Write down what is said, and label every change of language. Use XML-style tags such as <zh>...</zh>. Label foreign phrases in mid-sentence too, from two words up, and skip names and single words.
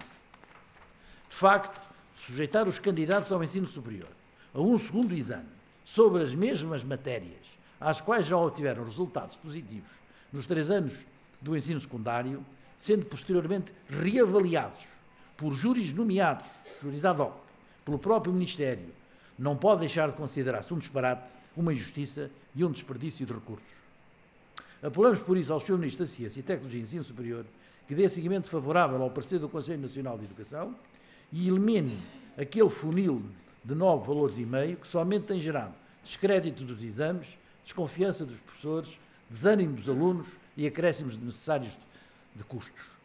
<pt>De facto, sujeitar os candidatos ao ensino superior a um segundo exame sobre as mesmas matérias às quais já obtiveram resultados positivos nos 3 anos do ensino secundário, sendo posteriormente reavaliados por júris nomeados,</pt> <la>júris ad hoc,</la> <pt>pelo próprio Ministério, não pode deixar de considerar-se um disparate, uma injustiça e um desperdício de recursos. Apelamos por isso ao Sr. Ministro da Ciência, Tecnologia e Ensino Superior que dê seguimento favorável ao parecer do Conselho Nacional de Educação e elimine aquele funil de 9 valores e meio, que somente tem gerado descrédito dos exames, desconfiança dos professores, desânimo dos alunos e acréscimos necessários de custos.</pt>